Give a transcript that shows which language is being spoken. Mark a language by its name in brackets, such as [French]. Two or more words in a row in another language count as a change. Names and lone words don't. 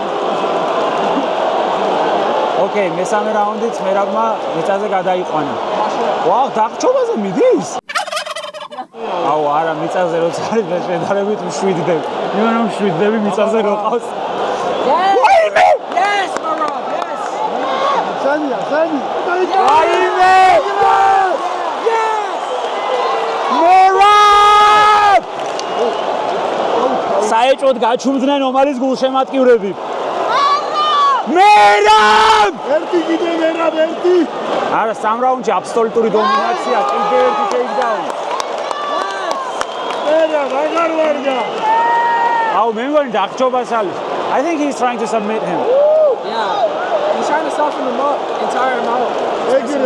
[Georgian] ოკეი, მესამე რაუნდიც მერაბმა მიწაზე გადაიყვანა. ვაუ, დაღჭობაზე მიდის? აუ, არა, მიწაზე როცა არის მე შედარებით მშვიდდები. იმან რომ მშვიდდები მიწაზე რო ყავს. ვაიმე! [English] Yes, Marab, yes. Sani. [Georgian] ვაიმე! [English] Yes. [Georgian] მერაბ! საეჭვოდ გაჩუმდნენ ომალის გულშემატკივრები. მერაბ! ერთი. არა, სამ რაუნდში აბსოლუტური დომინაცია, კიდევ ერთი ტეიქდაუნი. მერაბ აღარ ვარგა. აუ, მე მგონი დაღჭობას არის. [English] I think he's trying to submit him. Yeah. He's trying to soften him up and tire him out. [Georgian] ეგრე.